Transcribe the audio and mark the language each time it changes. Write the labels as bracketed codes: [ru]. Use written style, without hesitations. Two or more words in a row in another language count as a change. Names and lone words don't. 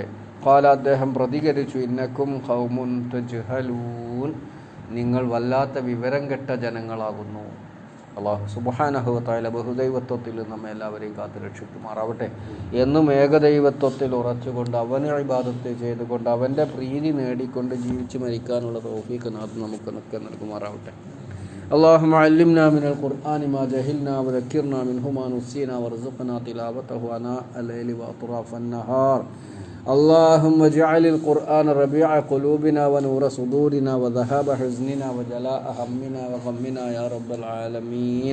[ml] ഖാല, അദ്ദേഹം പ്രതികരിച്ചു, [ar] إنكم قوم تجهلون, [ml] നിങ്ങൾ വല്ലാത്ത വിവരം കെട്ട ജനങ്ങളാകുന്നു. [ar] الله سبحانه وتعالى [ml] ബഹുദൈവത്വത്തിൽ നമ്മെ എല്ലാവരെയും കാത്തു രക്ഷിക്കുമാറാവട്ടെ. എന്നും ഏകദൈവത്വത്തിൽ ഉറച്ചുകൊണ്ട് അവന് ഇബാദത്ത് ചെയ്തുകൊണ്ട് അവൻ്റെ പ്രീതി നേടിക്കൊണ്ട് ജീവിച്ച് മരിക്കാനുള്ള തൗഫീഖ് നാഥ് നമുക്ക് നൽകുമാറാവട്ടെ. [ar] اللهم علمنا من القرآن ما جهلنا وذكرنا منه ما نسينا وارزقنا تلاوته آناء الليل وأطراف النهار. اللهم اجعل القرآن ربيع قلوبنا ونور صدورنا وذهاب حزننا وجلاء همنا وغمنا يا رب العالمين.